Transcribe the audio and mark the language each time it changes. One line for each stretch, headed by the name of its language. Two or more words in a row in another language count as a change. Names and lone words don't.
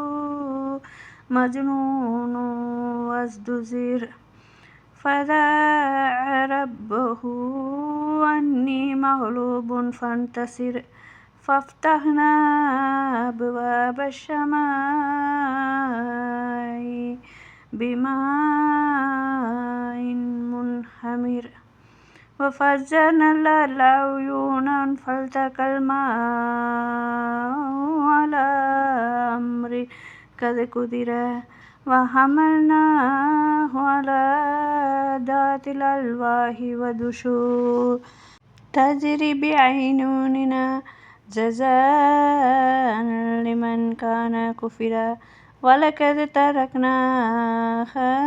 Arabic: مجنون وازدجر فدعا ربه أني مغلوب فانتصر ففتحنا أبواب السماء بماء منهمر وفجرنا الأرض عيونا فالتقى الماء على أمر قد قدر وحملناه على ذات الألواح ودسر تجري بأعيننا جزاء لمن كان كفر ولقد تركناها